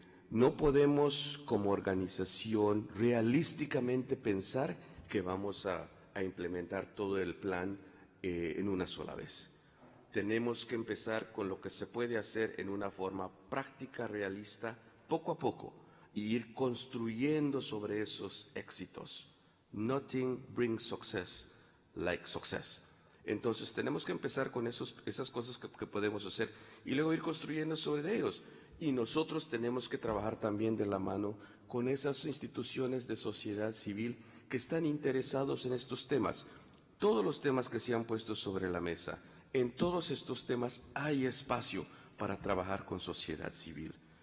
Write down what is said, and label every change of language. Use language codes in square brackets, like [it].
[es] No podemos como organización realísticamente pensar que vamos a implementar todo el plan en una sola vez. Tenemos que empezar con lo que se puede hacer en una forma práctica, realista, poco a poco, y ir construyendo sobre esos éxitos. [en] Nothing brings success like success. [es] Entonces tenemos que empezar con esas cosas que podemos hacer y luego ir construyendo sobre ellos. Y nosotros tenemos que trabajar también de la mano con esas instituciones de sociedad civil que están interesados en estos temas. Todos los temas que se han puesto sobre la mesa, en todos estos temas hay espacio para trabajar con sociedad civil.